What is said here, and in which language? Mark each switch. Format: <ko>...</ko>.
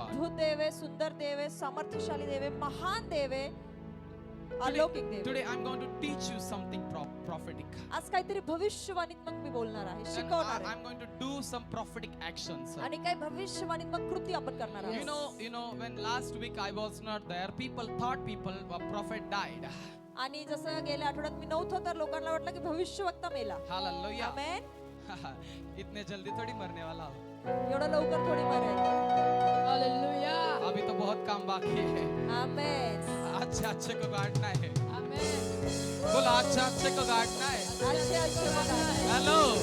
<mr>अद्भुत देव आहे, सुंदर देव आहे, सामर्थ्यशाली देव आहे, महान देव आहे, अलौकिक देव आहे.</mr> <en>Today I'm going to teach you something prophetic.</en> <mr>आज काहीतरी भविष्यवाणीत्मक मी बोलणार आहे,</mr> <en>And</en> <mr>शिकवणार आहे.</mr> <en>I'm going to do some prophetic actions.</en> <mr>आणि काही भविष्यवाणीत्मक कृती आपण करणार</mr> <en>You</en> <mr>आहोत.</mr> <en>know, when last week I was not there, people thought a prophet died.</en> <mr>आणि जसं गेल्या आठवड्यात मी नव्हतो तर लोकांना वाटलं की भविष्यवक्ता मेला. Hallelujah. आमेन.</mr> <hi>इतने जल्दी थोड़ी मरने वाला हो.</hi> <mr>एवढं लवकर थोडी मरेल. हालेलुया.</mr> <hi>अभी तो बहुत काम बाकी है. आमेन. अच्छे को गाड़ना है. आमेन.</hi> <mr>बोला</mr> <hi>अच्छे को गाड़ना है.</hi> <mr>अच्छे बघा. हेलो.</mr>